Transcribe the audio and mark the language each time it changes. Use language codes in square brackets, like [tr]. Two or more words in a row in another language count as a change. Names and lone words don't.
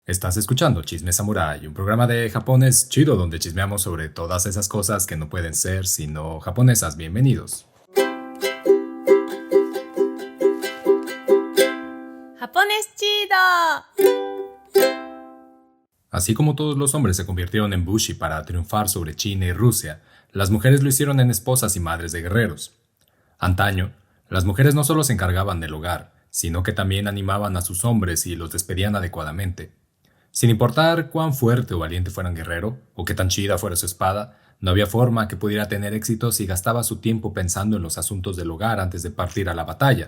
[es] Estás escuchando Chisme Samurai, un programa de japonés chido donde chismeamos sobre todas esas cosas que no pueden ser sino japonesas. Bienvenidos. japonés chido. Así como todos los hombres se convirtieron en bushi para triunfar sobre China y Rusia, las mujeres lo hicieron en esposas y madres de guerreros. Antaño, las mujeres no solo se encargaban del hogar, sino que también animaban a sus hombres y los despedían adecuadamente. Sin importar cuán fuerte o valiente fuera un guerrero, o qué tan chida fuera su espada, no había forma que pudiera tener éxito si gastaba su tiempo pensando en los asuntos del hogar antes de partir a la batalla.